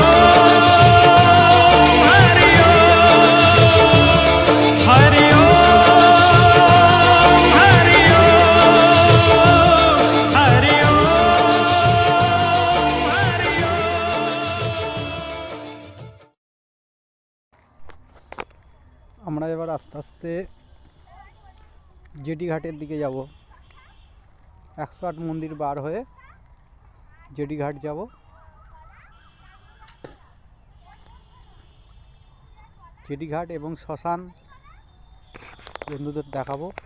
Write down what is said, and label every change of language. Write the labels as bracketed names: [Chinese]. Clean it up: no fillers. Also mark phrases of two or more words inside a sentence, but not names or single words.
[Sanskrit] ओम हरि ओम हरि ओम हरि ओम हरि ओम हरि ओम। [Bangla] আমরা এবার আস্তে আস্তে জেটি ঘাটের দিকে যাব। 108 মন্দির বার হয়ে জেটি ঘাট যাব। জেটি ঘাট এবং শ্মশান বন্ধুদের দেখাবো।